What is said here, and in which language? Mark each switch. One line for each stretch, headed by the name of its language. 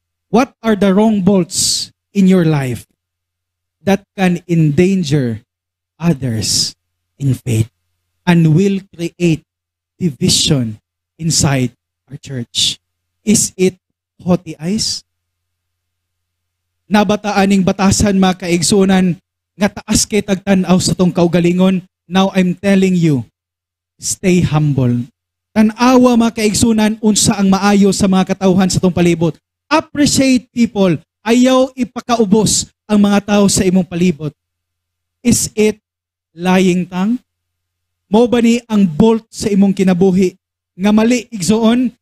English: What are the wrong bolts in your life that can endanger others in faith and will create division inside our church? Is it haughty eyes?
Cebuano: Nabataaning batasan mga kaigsunan nga taas kay tagtanaw sa tong kaugalingon.
English: Now I'm telling you, stay humble.
Cebuano: Tanawa mga kaigsunan unsa ang maayo sa mga katawhan sa tong palibot.
English: Appreciate people.
Cebuano: Ayaw ipakaubos ang mga tao sa imong palibot.
English: Is it lying tongue?
Cebuano: Mao ba ni ang bolt sa imong kinabuhi nga mali igsuon?